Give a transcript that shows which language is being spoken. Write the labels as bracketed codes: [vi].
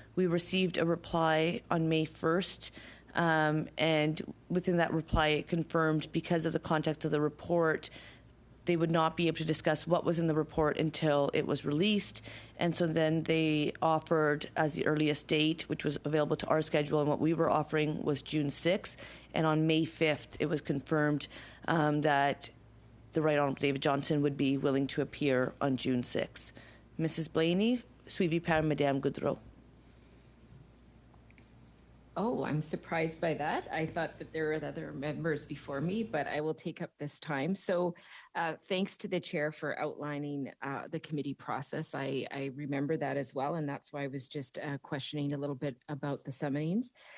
[en] We received a reply on May 1st, and within that reply, it confirmed because of the context of the report, they would not be able to discuss what was in the report until it was released. And so then they offered as the earliest date, which was available to our schedule, and what we were offering was June 6th. And on May 5th, it was confirmed that the Right Honourable David Johnston would be willing to appear on June 6th. Mrs. [fr] Blaney, suivi par Madame Goudreau. [en] Oh, I'm surprised by that. I thought that there were other members before me, but I will take up this time. So thanks to the chair for outlining the committee process. I remember that as well, and that's why I was just questioning a little bit about the summons.